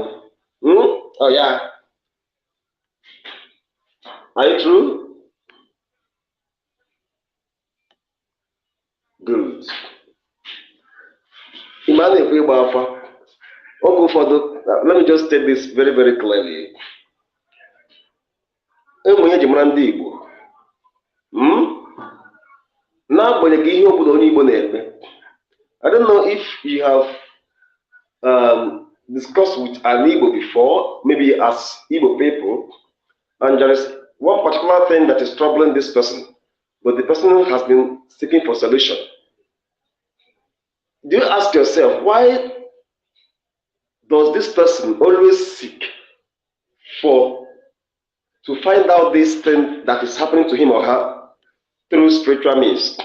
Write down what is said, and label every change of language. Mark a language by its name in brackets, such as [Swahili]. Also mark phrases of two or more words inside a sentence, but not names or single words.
[English] Oh yeah. Are you true? Good. [Igbo] Ime a na-ekwu ịgba afa oge ụfọdụ, [English] let me just state this very very clearly. [Igbo] Enwe ihe eji mara ndị Igbo n'agbanyeghị ihe obodo onye Igbo na-eme. [English] I don't know if you have discussed with an Igbo before, maybe as Igbo people, and there is one particular thing that is troubling this person, but the person has been seeking for solution. Do you ask yourself, why does this person always seek to find out this thing that is happening to him or her through spiritual means?